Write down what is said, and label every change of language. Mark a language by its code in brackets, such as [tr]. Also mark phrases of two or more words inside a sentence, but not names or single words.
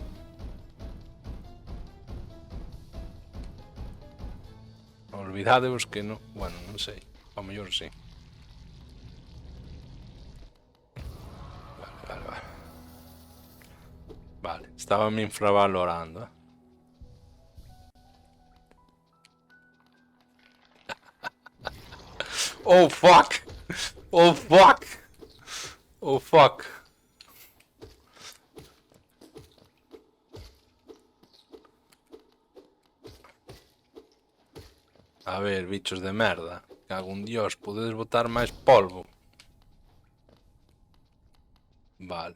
[gl] Olvidadevos que non... Bueno, non sei. Ao mellor sí. Vale. Vale, estaba me infravalorando, [en] Oh fuck! Oh fuck! Oh fuck! [gl] A ver, bichos de merda. Cago en dios, podedes botar máis polvo. Vale.